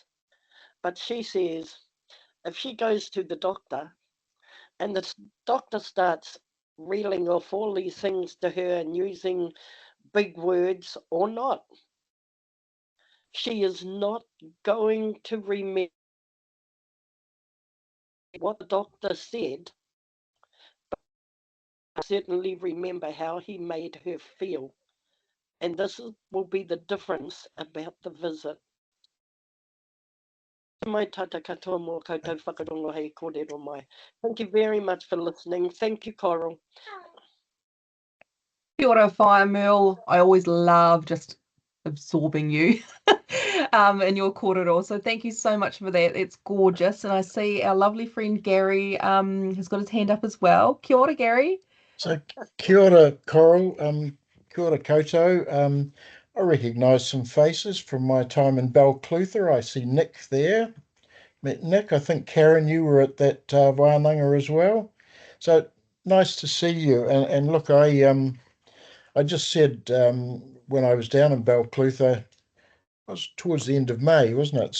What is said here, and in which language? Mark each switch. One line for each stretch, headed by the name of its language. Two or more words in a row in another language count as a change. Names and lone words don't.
English: But she says, if she goes to the doctor and the doctor starts reeling off all these things to her and using big words or not, she is not going to remember what the doctor said, but certainly remember how he made her feel. And this will be the difference about the visit.
Māori: Mai tata katoa mō koutou whakarongo hei kōrero mai.
English: Thank you very much for listening. Thank you, Coral.
Māori: Kia ora whaia Merle.
English: I always love just absorbing you in your kōrero. So thank you so much for that. It's gorgeous. And I see our lovely friend Gary has got his hand up as well.
Māori: Kia ora, Gary. So kia ora, Coral. Kia ora koutou.
English: I recognise some faces from my time in Balclutha. I see Nick there. Met Nick. I think, Karen, you were at that wānanga as well. So nice to see you. And look, I just said when I was down in Balclutha, it was towards the end of May, wasn't it?